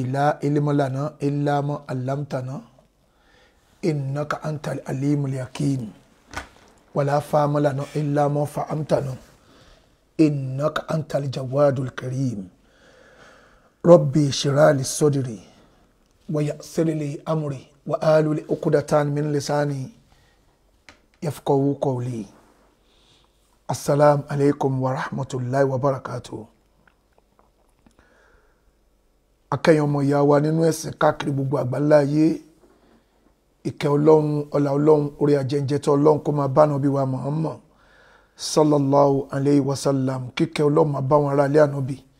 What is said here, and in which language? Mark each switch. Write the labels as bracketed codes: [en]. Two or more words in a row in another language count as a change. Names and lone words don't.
[ar] لا علم لنا إلا ما علمتنا إنك أنت العليم الحكيم ولا فهم لنا إلا ما فهمتنا إنك أنت الجواد الكريم ربي اشرح لي صدري ويسر لي أمري وآل عقدة من لساني يفقهوا قولي السلام عليكم ورحمة الله وبركاته [yo] akẹ́yìn ọmọ ìyá wa nínú ẹ̀sìn káàkiri gbogbo àgbáńlá ayé ìkẹ́ ọlọ́run ọlá ọlọ́run orí ajẹ́njẹ́tọ́ ọlọ́run kó máa bá Ànábì wa Muhammad [ar] صلى الله عليه وسلم [yo] kíkẹ́ ọlọ́run máa bá wọn ará ilé Ànábì